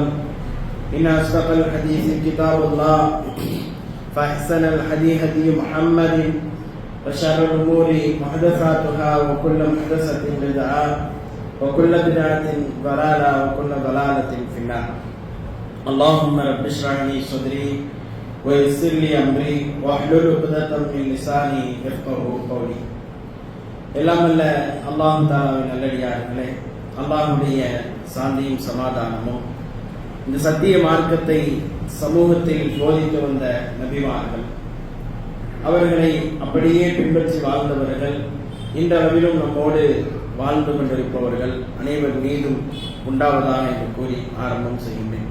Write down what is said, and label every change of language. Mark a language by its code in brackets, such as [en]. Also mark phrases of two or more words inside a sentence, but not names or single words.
[ar] إن أصدق الحديث كتاب الله فأحسن الحديث هدي محمد وشر الأمور محدثاتها وكل محدثة بدعة وكل بدعة ضلالة وكل ضلالة في النار اللهم رب اشرح لي صدري ويسر لي أمري واحلل عقدة من لساني يفقهوا قولي [ta] எல்லாம் அல்ல அல்லாஹ் தஆலாவின் நல்லடியார்களே, அல்லாஹ்வுடைய சாந்தியும் சமாதானமும் இந்த சத்திய மார்க்கத்தை சமூகத்தில் போதித்து வந்த நபிமார்கள், அவர்களை அப்படியே பின்பற்றி வாழ்ந்தவர்கள், இன்றளவிலும் நம்மோடு வாழ்ந்து கொண்டிருப்பவர்கள் அனைவர் மீதும் உண்டாவதாக என்று கூறி ஆரம்பம் செய்கின்றேன்.